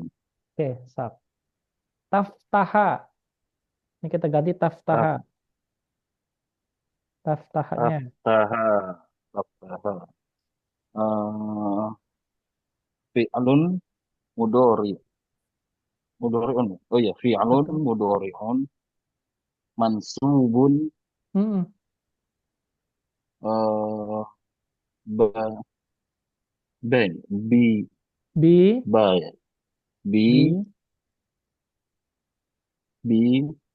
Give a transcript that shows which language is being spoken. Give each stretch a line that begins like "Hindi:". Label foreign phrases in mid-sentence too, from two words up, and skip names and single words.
Indonesian: Oke, sap. Taftaha. Ini kita ganti taftaha. Taftahanya.
Arabic: تفتح تفتح. Eh, فعل مضارع. Mudhari'un.
Indonesian: Oh ya,
Arabic: fi'lun
Indonesian: Betul.
Arabic: مضارع منصوب Hmm. eh ba ben bi Bi. ba bi Bi. bi